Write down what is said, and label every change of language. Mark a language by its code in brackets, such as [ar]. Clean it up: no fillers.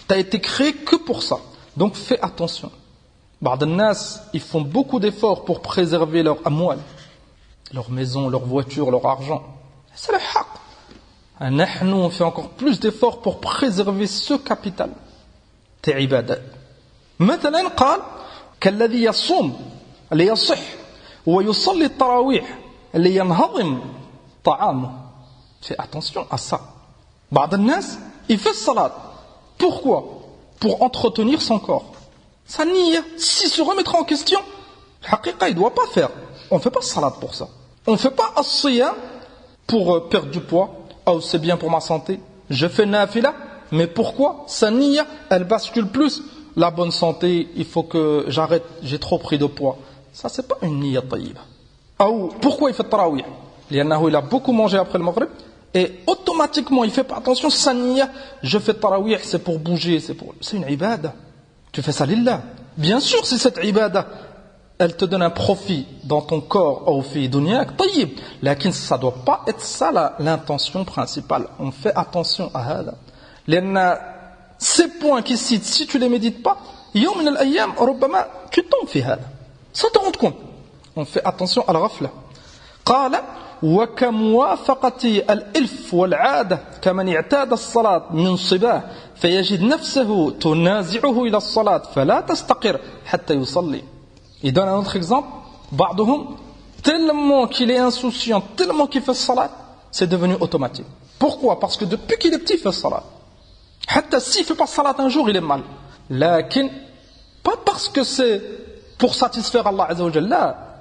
[fr] Tu as été créé que pour ça. Donc, fais attention. [ar] Ba'd al-nas, [fr] ils font beaucoup d'efforts pour préserver leur amwal, leur maison, leur voiture, leur argent. C'est le haqq. Nous, on fait encore plus d'efforts pour préserver ce capital. Tes ibadat. [ar] مثلا قال كالذي يصوم ليصح ويصلي التراويح لينهضم طعامه. [fr] Fais attention à ça. [ar] بعض الناس [fr] il fait salat. Pourquoi? Pour entretenir son corps. Sa niya, s'il se remettra en question, haqiqa, il ne doit pas faire. On ne fait pas salat pour ça. On ne fait pas as-siyam pour perdre du poids. Oh, c'est bien pour ma santé, je fais nafila, mais pourquoi? Sa niya, elle bascule plus. La bonne santé, il faut que j'arrête, j'ai trop pris de poids. Ça, c'est pas une niya taïba. Oh, pourquoi il fait tarawih? Il a beaucoup mangé après le maghrib, et automatiquement, il fait pas attention, sa niya, je fais tarawih, c'est pour bouger, c'est une ibada. Tu fais ça lillah. Bien sûr, si cette ibada, elle te donne un profit dans ton corps ou [ar] fi dunyak, [fr] tayyib. Lakin ça doit pas être ça l'intention principale. On fait attention à ça. Ces points qui citent, si tu les médites pas, [ar] yawm min al-ayyam, rubbama, [fr] tu tombes [ar] fi hada. [fr] Ça te rend compte. On fait attention à la ghafla. [ar] قال وكموافقة الإلف والعادة كمن اعتاد الصلاة من صباه فيجد نفسه تنازعه إلى الصلاة فلا تستقر حتى يصلي. [fr] Il donne un autre exemple. [ar] بعضهم [fr] tellement qu'il est insouciant, tellement qu'il fait salat, c'est devenu automatique. Pourquoi? Parce que depuis qu'il est petit, il fait salat. Hatta s'il ne fait pas salat un jour, il est mal. Lakin, pas parce que c'est pour satisfaire Allah Azza wa Jalla.